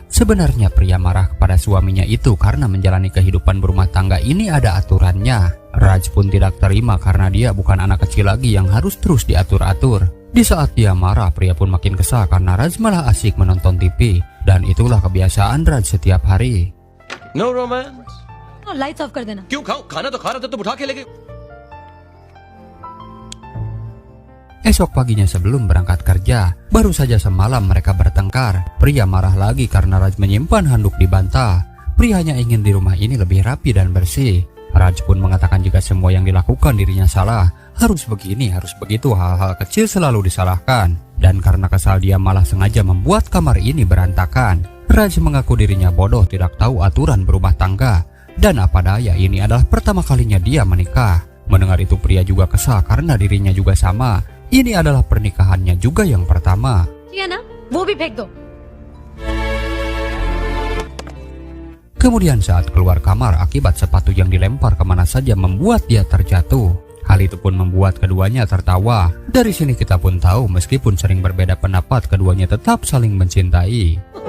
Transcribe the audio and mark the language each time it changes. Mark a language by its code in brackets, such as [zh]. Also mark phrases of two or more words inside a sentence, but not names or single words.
[id] Sebenarnya pria marah kepada suaminya itu karena menjalani kehidupan berumah tangga ini ada aturannya. Raj pun tidak terima karena dia bukan anak kecil lagi yang harus terus diatur-atur. Di saat dia marah, pria pun makin kesal karena Raj malah asik menonton TV. Dan itulah kebiasaan Raj setiap hari. [en] No romance lights off [hi] कर देना। क्यों खाओ खाना तो खा रहा था तुम उठा के लेके [id] Esok paginya sebelum berangkat kerja, baru saja semalam mereka bertengkar. Pria marah lagi karena Raj menyimpan handuk di bantal. Pria hanya ingin di rumah ini lebih rapi dan bersih. Raj pun mengatakan jika semua yang dilakukan dirinya salah. Harus begini, harus begitu, hal-hal kecil selalu disalahkan. Dan karena kesal dia malah sengaja membuat kamar ini berantakan. Raj mengaku dirinya bodoh, tidak tahu aturan berumah tangga. Dan apa daya, ini adalah pertama kalinya dia menikah. Mendengar itu pria juga kesal karena dirinya juga sama. Ini adalah pernikahannya juga yang pertama. [hi] किया ना, वो भी फेंक दो। [id] Kemudian saat keluar kamar, akibat sepatu yang dilempar kemana saja membuat dia terjatuh. Hal itu pun membuat keduanya tertawa. Dari sini kita pun tahu meskipun sering berbeda pendapat, keduanya tetap saling mencintai.